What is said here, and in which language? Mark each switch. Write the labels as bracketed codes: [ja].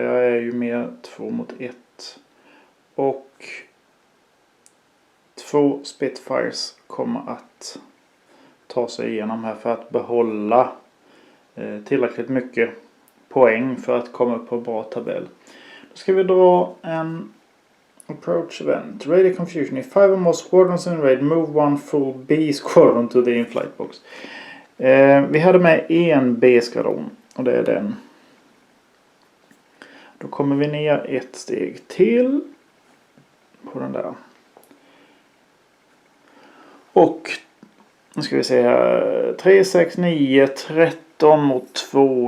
[sv] Jag är ju mer 2 mot 1. Och 2 Spitfires kommer att ta sig igenom här för att behålla tillräckligt mycket poäng för att komma upp på en bra tabell. Då ska vi dra en approach event. Radio confusion. [en] If 5 or more squadrons in raid, move one full B squadron to the in-flight box. [sv] Vi hade med en B-skvadron och det är den. Då kommer vi ner ett steg till på den där. Och nu ska vi se här. 3, 6, 9, 13 mot 2.